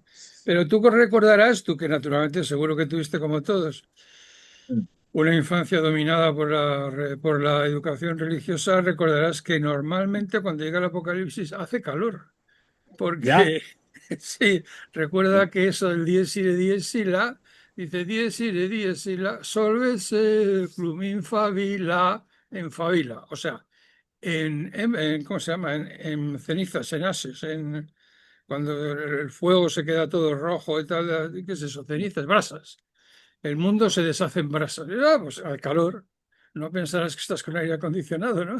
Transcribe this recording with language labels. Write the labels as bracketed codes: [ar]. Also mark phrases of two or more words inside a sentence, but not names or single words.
[es] Pero tú recordarás, tú que naturalmente seguro que tuviste como todos, una infancia dominada por la educación religiosa, recordarás que normalmente cuando llega el apocalipsis hace calor. Ya. Porque sí, recuerda que eso del [la] dies irae, [es] dice [la] dies irae, solve plumin favila, [es] en favila. O sea, ¿cómo se llama? En cenizas, en ases, cuando el fuego se queda todo rojo y tal, ¿qué es eso? Cenizas, brasas. El mundo se deshace en brasas. Pues al calor. No pensarás que estás con aire acondicionado, ¿no?